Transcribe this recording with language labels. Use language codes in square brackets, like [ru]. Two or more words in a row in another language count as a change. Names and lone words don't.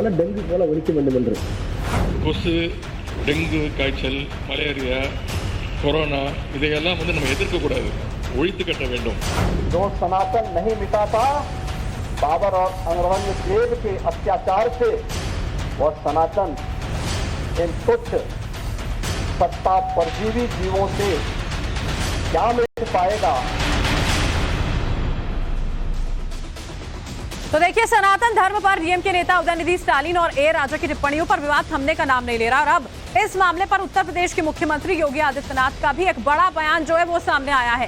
[ta] அதனால டெங்கு போல ஒழிக்க வேண்டும் என்று. கொசு, டெங்கு காய்ச்சல், மலேரியா, கொரோனா இதையெல்லாம் நம்ம எதிர்க்கக்கூடாது, ஒழித்து கட்ட வேண்டும். [hi] जो सनातन नहीं मिटा था बाबर और औरंगजेब के अत्याचार से, वह सनातन इन तुच्छ सत्ता परजीवी जीवों से क्या मिट पाएगा। तो देखिए, सनातन धर्म पर डीएम के नेता उदयनिधि स्टालिन और ए राजा की टिप्पणियों पर विवाद थमने का नाम नहीं ले रहा और अब इस मामले पर उत्तर प्रदेश के मुख्यमंत्री योगी आदित्यनाथ का भी एक बड़ा बयान जो है वो सामने आया है।